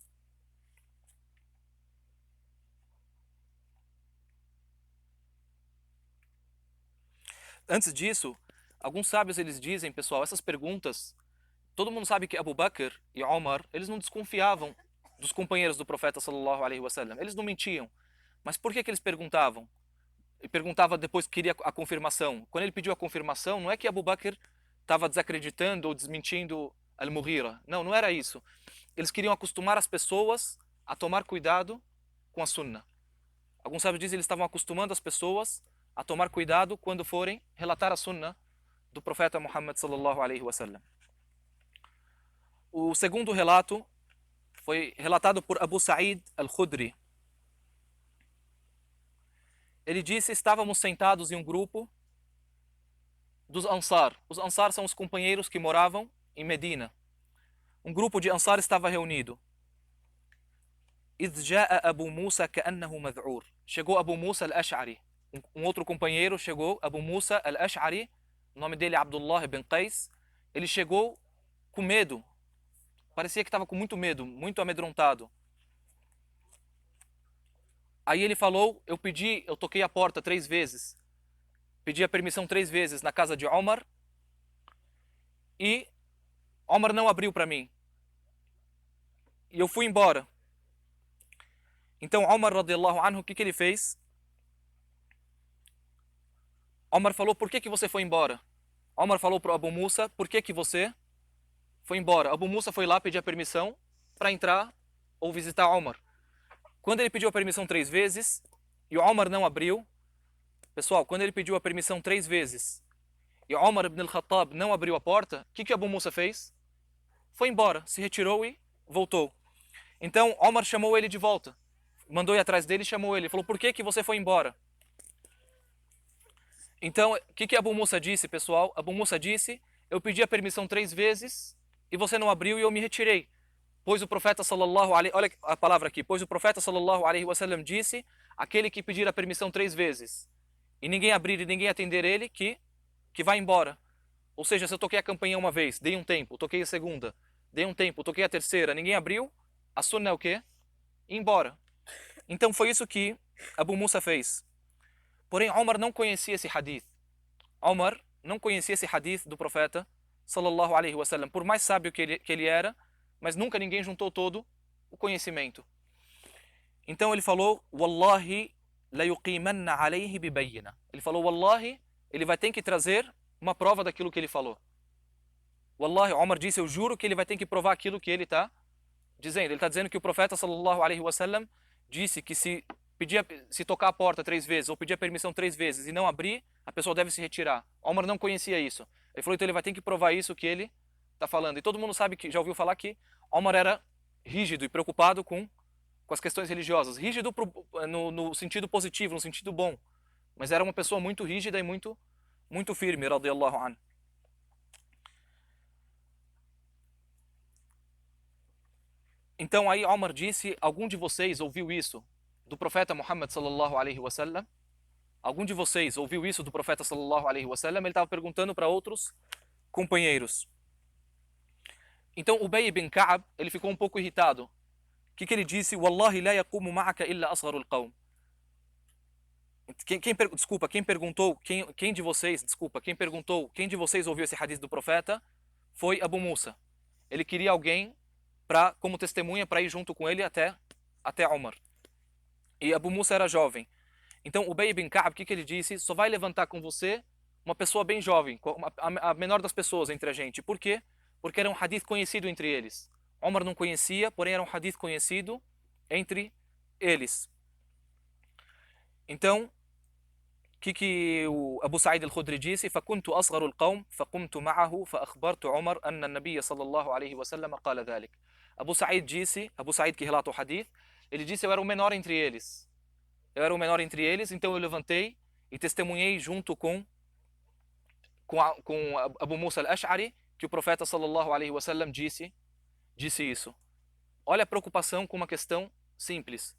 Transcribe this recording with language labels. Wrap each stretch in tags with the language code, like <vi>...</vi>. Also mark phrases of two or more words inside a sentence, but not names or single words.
<pt>Antes disso, alguns sábios eles dizem, pessoal, essas perguntas, todo mundo sabe que Abu Bakr e Omar, eles não desconfiavam dos companheiros do profeta</pt> <ar>صلى الله عليه وسلم.</ar> <pt>Eles não mentiam. Mas por que eles perguntavam? Ele perguntava depois que queria a confirmação. Quando ele pediu a confirmação, não é que Abu Bakr estava desacreditando ou desmentindo Al-Mughira. Não, não era isso. Eles queriam acostumar as pessoas a tomar cuidado com a sunna. Alguns sábios dizem que eles estavam acostumando as pessoas a tomar cuidado quando forem relatar a sunnah do profeta Muhammad</pt> <ar>صلى الله عليه وسلم.</ar> <pt>O segundo relato foi relatado por Abu Sa'id al-Khudri. Ele disse: estávamos sentados em um grupo dos Ansar. Os Ansar são os companheiros que moravam em Medina. Um grupo de Ansar estava reunido.</pt> <ar>إذ جاء أبو موسى كأنه مذعور.</ar> <pt>Chegou Abu Musa al-Ash'ari. Um outro companheiro chegou, Abu Musa al-Ash'ari. O nome dele é Abdullah ibn Qais. Ele chegou com medo. Parecia que estava com muito medo, muito amedrontado. Aí ele falou: eu toquei a porta 3 vezes. Pedi a permissão 3 vezes na casa de Omar. E Omar não abriu para mim. E eu fui embora. Então Omar</pt> <ar>رضي الله عنه,</ar> <pt>o que ele fez? Omar falou: por que você foi embora? Omar falou para Abu Musa: por que você foi embora? Abu Musa foi lá pedir a permissão para entrar ou visitar Omar. Quando ele pediu a permissão 3 vezes e Omar não abriu, pessoal, quando ele pediu a permissão 3 vezes e Omar ibn al-Khattab não abriu a porta, o que Abu Musa fez? Foi embora, se retirou e voltou. Então Omar chamou ele de volta. Mandou ir atrás dele e chamou ele. Falou: por que você foi embora? Então, o que Abu Musa disse, pessoal? Abu Musa disse: eu pedi a permissão 3 vezes e você não abriu e eu me retirei. Pois o profeta</pt> <ar>صلى الله عليه...</ar> <pt>Olha a palavra aqui. Pois o profeta</pt> <ar>صلى الله عليه وسلم</ar> <pt>disse: aquele que pedir a permissão 3 vezes e ninguém abrir e ninguém atender ele, que vai embora. Ou seja, se eu toquei a campainha uma vez, dei um tempo, toquei a segunda, dei um tempo, toquei a terceira, ninguém abriu, a sunna é o quê? Ir embora. Então foi isso que Abu Musa fez. Porém, Omar não conhecia esse hadith. Omar não conhecia esse hadith do profeta</pt> <ar>صلى الله عليه وسلم.</ar> <pt>Por mais sábio que ele era, mas nunca ninguém juntou todo o conhecimento. Então ele falou:</pt> <ar>والله ليقيمن عليه بينة.</ar> <pt>Ele falou: Wallahi, ele vai ter que trazer uma prova daquilo que ele falou. Wallahi, Omar disse: eu juro que ele vai ter que provar aquilo que ele está dizendo. Ele está dizendo que o profeta</pt> <ar>صلى الله عليه وسلم</ar> <pt>disse que se tocar a porta 3 vezes ou pedir a permissão 3 vezes e não abrir, a pessoa deve se retirar. Omar não conhecia isso. Ele falou: então ele vai ter que provar isso que ele está falando. E todo mundo sabe, que já ouviu falar, que Omar era rígido e preocupado com as questões religiosas. Rígido no sentido positivo, no sentido bom. Mas era uma pessoa muito rígida e muito firme,</pt> <ar>رضي الله عنه.</ar> <pt>Então aí Omar disse: algum de vocês ouviu isso do profeta Muhammad</pt> <ar>صلى الله عليه وسلم?</ar> <pt>Algum de vocês ouviu isso do profeta</pt> <ar>صلى الله عليه وسلم?</ar> <pt>Ele estava perguntando para outros companheiros. Então Ubay ibn Ka'ab, ele ficou um pouco irritado. O que ele disse?</pt> <ar>والله لا يقوم معك إلا أصغر القوم.</ar> <pt>Quem perguntou, quem de vocês ouviu esse hadith do profeta foi Abu Musa. Ele queria alguém como testemunha para ir junto com ele até Omar. E Abu Musa era jovem. Então Ubay ibn Ka'ab, o que ele disse? Só vai levantar com você uma pessoa bem jovem, a menor das pessoas entre a gente. Por quê? Porque era um hadith conhecido entre eles. Omar não conhecia, porém era um hadith conhecido entre eles. Então, o que o Abu Sa'id al-Khudri disse?</pt> <ar>فَكُنْتُ أَصْغَرُ الْقَوْمِ فَقُمْتُ مَعَهُ فَأَخْبَرْتُ عُمَرْ أَنَّ النَّبِيَّ صلى الله عليه وسلم قال ذلك.</ar> <pt>Abu Sa'id que relata o hadith, ele disse: eu era o menor entre eles. Então eu levantei e testemunhei junto com Abu Musa al-Ash'ari que o profeta</pt> <ar>صلى الله عليه وسلم</ar> <pt>disse isso. Olha a preocupação com uma questão simples.</pt>